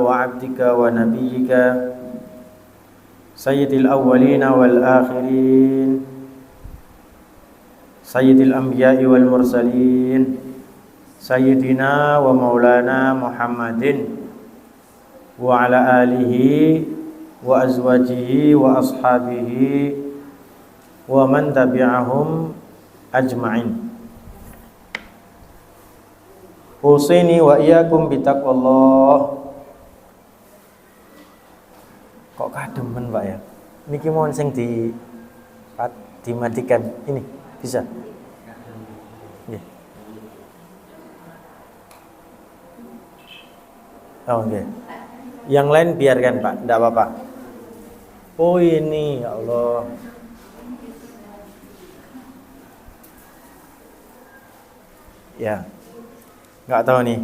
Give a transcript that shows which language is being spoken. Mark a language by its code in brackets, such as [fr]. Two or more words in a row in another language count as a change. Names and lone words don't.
[ar] وعبدك ونبيك سيد الأولين والآخرين، سيد الأنبياء والمرسلين، سيدنا ومولانا محمد وعلى آله وأزواجه وأصحابه ومن تبعهم أجمعين. أوصيني وإياكم بتقوى الله. [jv] Kok kademen Pak ya? [id] Niki mohon sing dimatikan ini. Bisa? [en] Yeah. Oh, okay. [id] Yang lain biarkan Pak, tidak apa-apa. Oh ini, ya Allah. Ya, nggak tahu nih.